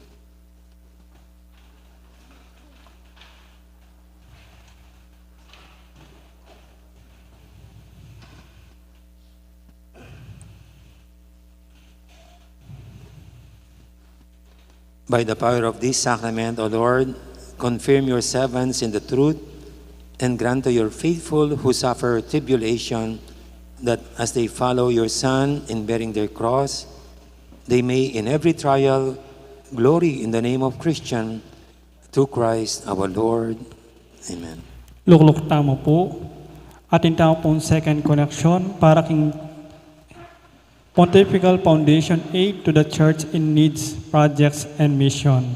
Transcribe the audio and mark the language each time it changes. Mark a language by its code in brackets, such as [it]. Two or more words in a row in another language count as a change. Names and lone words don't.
[en] By the power of this sacrament, O Lord, confirm your servants in the truth and grant to your faithful who suffer tribulation that as they follow your Son in bearing their cross, they may in every trial glory in the name of Christian through Christ our Lord. Amen. [pam] Lukluk tamo po. Atin tamo pong [en] second connection [pam] para king Pontifical Foundation Aid to the Church in Needs Projects and Mission.